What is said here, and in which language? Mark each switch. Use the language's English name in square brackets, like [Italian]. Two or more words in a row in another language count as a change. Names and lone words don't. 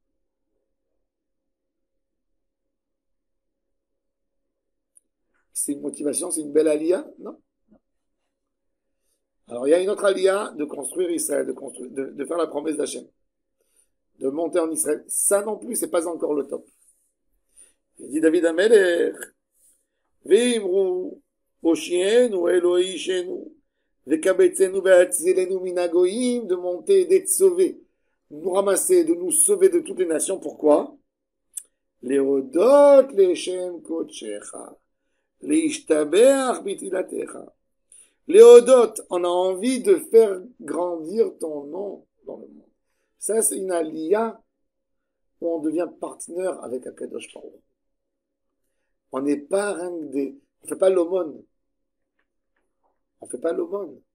[French] C'est une motivation, c'est une belle alia? Non. Alors il y a une autre alia de construire Israël, de faire la promesse d'Hachem, de monter en Israël. Ça non plus, c'est pas encore le top. Il dit [Hebrew] David Amelech, ואמרו הושיענו אלוהי ישענו וקבצנו והצילנו מן הגויים, [French] de monter, d'être sauvé, de nous ramasser, de nous sauver de toutes les nations. Pourquoi? [Hebrew] להודות לשם קדשך. להשתבח בתהלתך. [French] Léodot, on a envie de faire grandir ton nom dans le monde. Ça, c'est une alia où on devient partenaire avec [Hebrew] הקדוש ברוך. [French] On n'est pas rien des... On fait pas l'aumône. On fait pas l'aumône.